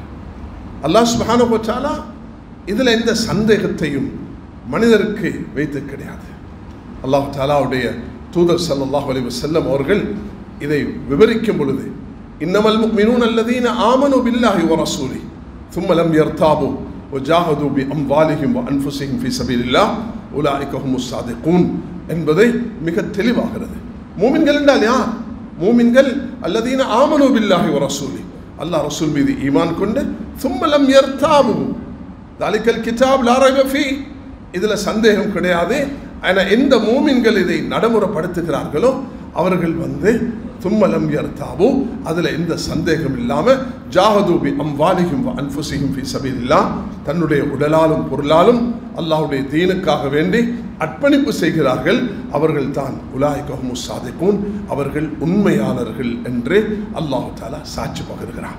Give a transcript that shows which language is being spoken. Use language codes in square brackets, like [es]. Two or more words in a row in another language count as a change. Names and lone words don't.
[ar] الله سبحانه وتعالى [ta] இதில் எந்த சந்தேகத்தையும் மனிதருக்கு வைத்து கிடையாது. அல்லாஹ் தஆலாவுடைய தூதர் [ar] صلى الله عليه وسلم [ta] அவர்கள் இதை விவரிக்கும் பொழுது [ar] إنما المؤمنون الذين آمنوا بالله ورسوله ثم لم يرتابوا وجاهدوا بأموالهم وأنفسهم في سبيل الله أولئك هم الصادقون [ta] என்பதை மிக தெளிவாகிறது. மூமின்கள் என்றால் யார்? மூமின்கள் [ar] الذين آمنوا بالله ورسوله, [ta] அல்லாஹ் ரசூல் மீது ஈமான் கொண்டு [ar] ثم لم يرتابوا ذلك الكتاب لا ريب فيه, [ta] இதுல சந்தேகம் கிடையாது. ஆனா எந்த மூமின்கள் இதை நடைமுறைப்படுத்துகிறார்களோ அவர்கள் [ar] ثم لم يرتابوا, [ta] அதில் எந்த சந்தேகம் இல்லாமல் [ar] جاهدوا بأموالهم وأنفسهم في سبيل الله, [ta] தன்னுடைய உடலாலும் பொருளாலும் அல்லாஹ்வுடைய தீனுக்காக வேண்டி அர்ப்பணிப்பு செய்கிறார்கள். அவர்கள் தான் [ar] أولئك هم الصادقون, [ta] அவர்கள் உண்மையாளர்கள் என்று [ar] الله تعالى [ta] சாட்சி பகர்கிறார்.